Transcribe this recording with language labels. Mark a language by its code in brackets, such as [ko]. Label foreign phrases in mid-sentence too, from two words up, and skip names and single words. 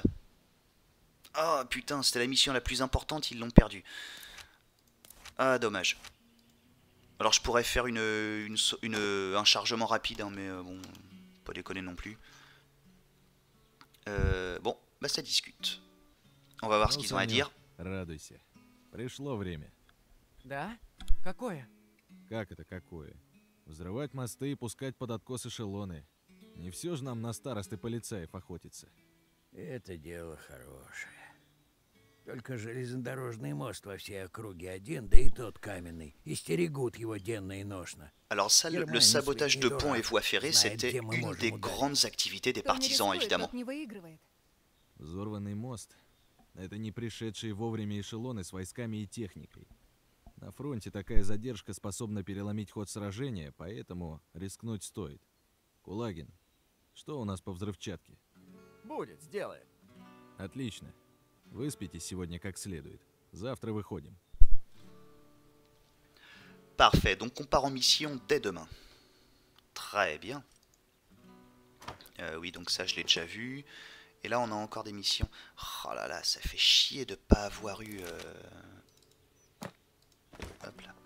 [fr] Oh putain, c'était la mission la plus importante, ils l'ont perdue. Ah dommage. Alors je pourrais faire un chargement rapide, hein, mais bon, pas déconner non plus. Bon, bah ça discute. On va voir ce qu'ils ont à dire. [ru] Радуйся. Пришло время. Да? Какое? Как это какое? Взрывать мосты и пускать под откос эшелоны. Не все же нам на старосты полицаев охотиться. Это дело хорошее. Только железнодорожный мост во всей округе один, да и тот каменный, и стерегут его денно и ношно. [fr] Alors ça, le sabotage de ponts et voies ferrées, c'était une des grandes activités des partisans, évidemment. [ru] Взорванный мост — это не пришедшие вовремя эшелоны с войсками и техникой. На фронте такая задержка способна переломить ход сражения, поэтому рискнуть стоит. Кулагин, что у нас по взрывчатке? Будет, сделаем. Отлично. Выспитесь сегодня как следует. Завтра выходим. [fr] Parfait, donc on part en mission dès demain. Très bien. Oui, donc ça je l'ai déjà vu. Et là on a encore des missions. Oh là là, ça fait chier de pas avoir eu... Hop là.